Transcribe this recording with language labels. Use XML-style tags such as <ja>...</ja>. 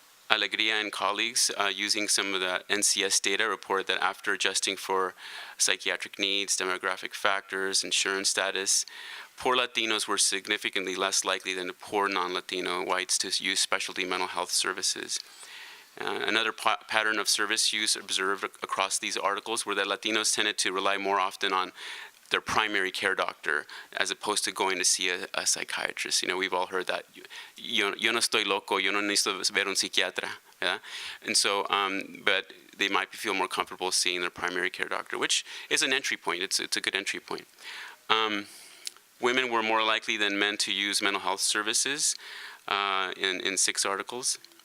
<en>Alegria and colleagues, using some of the NCS data, reported that after adjusting for psychiatric needs, demographic factors, insurance status, poor Latinos were significantly less likely than the poor non-Latino whites to use specialty mental health services. Another pattern of service use observed across these articles were that Latinos tended to rely more often on their primary care doctor as opposed to going to see a psychiatrist. You know, we've all heard that.</en> <es>Yo no estoy loco, yo no necesito ver un psiquiatra.</es> <en>Yeah? And so, but they might feel more comfortable seeing their primary care doctor, which is an entry point. It's a good entry point. Women were more likely than men to use mental health services in 6 articles.</en>